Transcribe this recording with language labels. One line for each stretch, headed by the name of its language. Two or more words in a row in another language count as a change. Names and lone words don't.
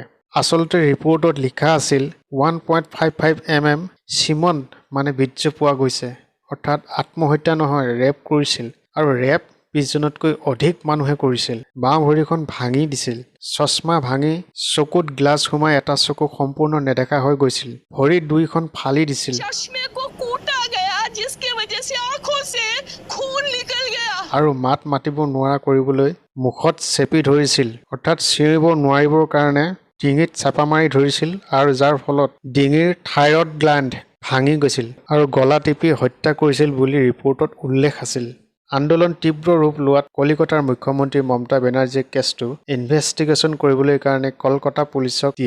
Assamese: আচলতে ৰিপৰ্টত লিখা আছিল 1.55 mm চিমন মানে বীৰ্য পোৱা গৈছে, অৰ্থাৎ আত্মহত্যা নহয়, ৰেপ কৰিছিল। আৰু ৰেপ 20 জনতকৈ অধিক মানুহে কৰিছিল। বাওঁ ভৰিখন ভাঙি দিছিল, চশমা ভাঙি চকুত গ্লাছ সোমাই এটা চকু সম্পূৰ্ণ নেদেখা হৈ গৈছিল, ভৰি দুইখন ফালি দিছিল।
Hindi: चश्मे को कूटा गया, जिसकी वजह से आंखों से खून निकल गया।
Assamese: আৰু মাত মাতিব নোৱাৰা কৰিবলৈ মুখত চেপি ধৰিছিল, অৰ্থাৎ চিঞৰিব নোৱাৰিবৰ কাৰণে ডিঙিত চাপা মাৰি ধৰিছিল, আৰু যাৰ ফলত ডিঙিৰ
English: thyroid gland
Assamese: ভাঙি গৈছিল আৰু গলা টিপি হত্যা কৰিছিল বুলি ৰিপৰ্টত উল্লেখ আছিল। আন্দোলন তীব্ৰ ৰূপ লোৱাত কলিকতাৰ মুখ্যমন্ত্ৰী মমতা বেনাৰ্জীয়ে কেছটো ইনভেষ্টিগেশ্যন কৰিবলৈ কাৰণে কলকাতা পুলিচক দিয়ে।